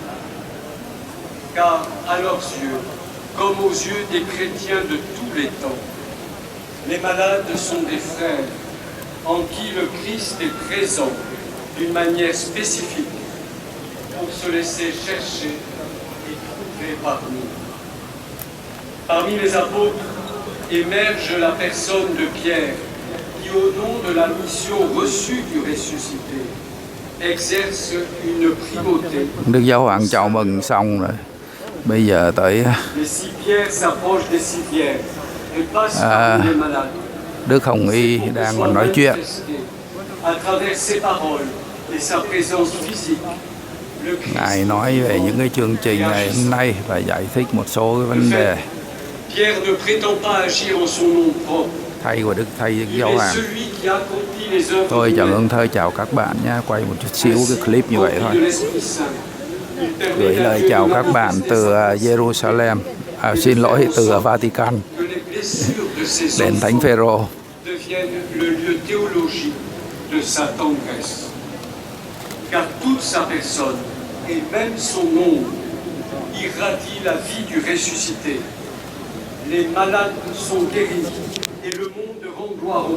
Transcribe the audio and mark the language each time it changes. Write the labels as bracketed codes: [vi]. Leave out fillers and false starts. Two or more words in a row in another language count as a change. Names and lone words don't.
[fr] Car à leurs yeux, comme aux yeux des chrétiens de tous les temps, les malades sont des frères en qui le Christ est présent d'une manière spécifique pour se laisser chercher et trouver par nous. Parmi les apôtres émerge la personne de Pierre qui, au nom de la mission reçue du ressuscité, exerce une primauté. [vi] Đức Giáo hoàng chào mừng xong rồi. Bây giờ tới Đức Hồng Y đang còn nói chuyện. Ngài nói về những cái chương trình ngày hôm nay và giải thích một số cái vấn đề thay của Đức Giáo hoàng. Tôi Trần Ưng Thơ chào các bạn nhé, quay một chút xíu cái clip như vậy thôi. Gửi lời chào các bạn từ Jerusalem, xin lỗi, từ Vatican đến Thánh Phêrô. [fr] Car toute sa personne et même son nom irradie la vie du ressuscité. Les malades sont guéris et le monde rend gloire au